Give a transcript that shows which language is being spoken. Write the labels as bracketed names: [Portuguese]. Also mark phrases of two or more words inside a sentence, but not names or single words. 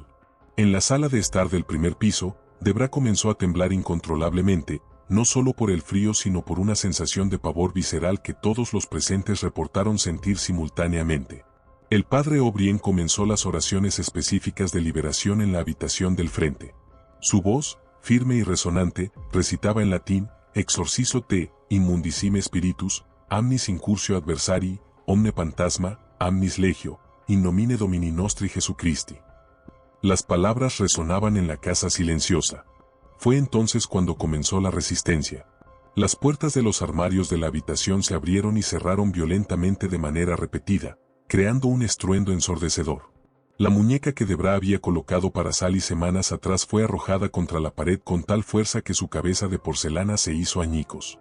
[Spanish] En la sala de estar del primer piso, Debra comenzó a temblar incontrolablemente, no solo por el frío sino por una sensación de pavor visceral que todos los presentes reportaron sentir simultáneamente. El padre O'Brien comenzó las oraciones específicas de liberación en la habitación del frente. Su voz, firme y resonante, recitaba en latín: [Latin] Exorcizo te, immundicime spiritus, amnis incursio adversari, omne fantasma, amnis legio, in nomine Domini nostri Jesucristi. [Spanish] Las palabras resonaban en la casa silenciosa. Fue entonces cuando comenzó la resistencia. Las puertas de los armarios de la habitación se abrieron y cerraron violentamente de manera repetida, creando un estruendo ensordecedor. La muñeca que Debra había colocado para Sally semanas atrás fue arrojada contra la pared con tal fuerza que su cabeza de porcelana se hizo añicos.